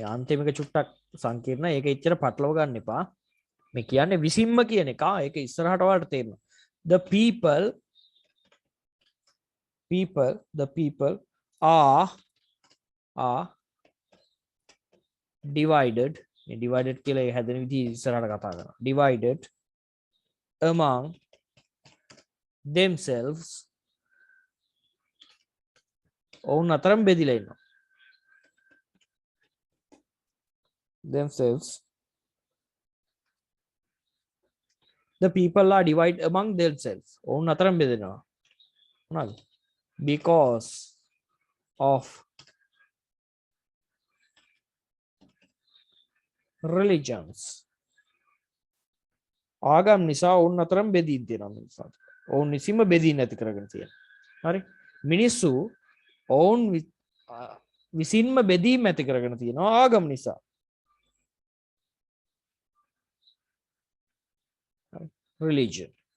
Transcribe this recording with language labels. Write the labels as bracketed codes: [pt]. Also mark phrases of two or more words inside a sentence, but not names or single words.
[si] අන්තිම එක චුට්ටක් සංකීර්ණයි ඒක එච්චර පටලව ගන්න එපා මේ කියන්නේ විසින්ම කියන එක ඒක ඉස්සරහට ඔයාලට තේරෙනවා the [en] people are divided [si] කියලා ඒ හැදෙන විදිහ ඉස්සරහට කතා කරනවා [en] divided among themselves [si] ඔවුන් අතරම බෙදිලා ඉන්නවා themselves. [en] The people are divided among themselves. [si] ඔවුන් අතරම බෙදෙනවා. මොනවාද? [en] Because of religions. [si] ආගම් නිසා ඔවුන් අතරම බෙදීම් තියෙනවා මිනිස්සුන්ට. ඔවුන් නිසින්ම බෙදීම් නැති කරගෙන තියෙනවා. හරි? මිනිස්සු ඔවුන් විසින්ම බෙදීම් ඇති කරගෙන තියෙනවා ආගම් නිසා. religion.